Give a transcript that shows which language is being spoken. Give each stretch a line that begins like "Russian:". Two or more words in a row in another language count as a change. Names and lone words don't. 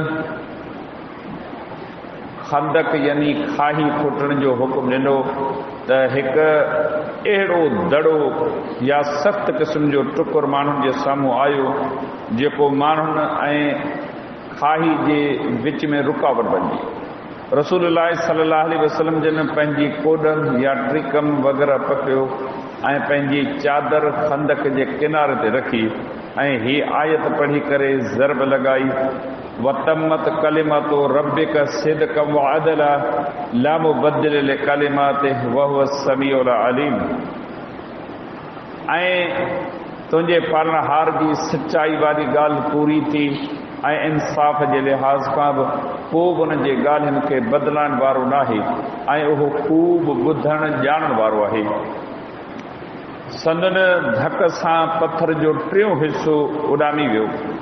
Sindhi: खंदक यानी खाही फुटण जो हुकुम ॾिनो त हिकु अहिड़ो दड़ो या सख़्त क़िस्म जो टुकुर माण्हुनि जे साम्हूं आयो जेको माण्हुनि ऐं खाही जे विच में रुकावट बणिजी। रसूलुल्लाह
Arabic: صلى الله عليه وسلم
Sindhi: जिन पंहिंजी कोडनि या ट्रिकम वग़ैरह पकिड़ियो ऐं पंहिंजी चादर खंदक जे किनारे ते रखी ऐं ही आयत पढ़ी करे ज़रब लॻाई
Arabic: وتمت كلمت ربك صدقا وعدلا لا مبدل لكلماته وهو السميع العليم.
Sindhi: ऐं तुंहिंजे पालनहार जी सचाई वारी ॻाल्हि पूरी थी ऐं इंसाफ़ जे लिहाज़ खां बि को बि उन जे ॻाल्हियुनि खे बदिलाइण वारो नाहे ऐं उहो ख़ूब ॿुधण ॼाणण वारो आहे। संदन धक सां पत्थर जो टियों हिसो उॾामी वियो।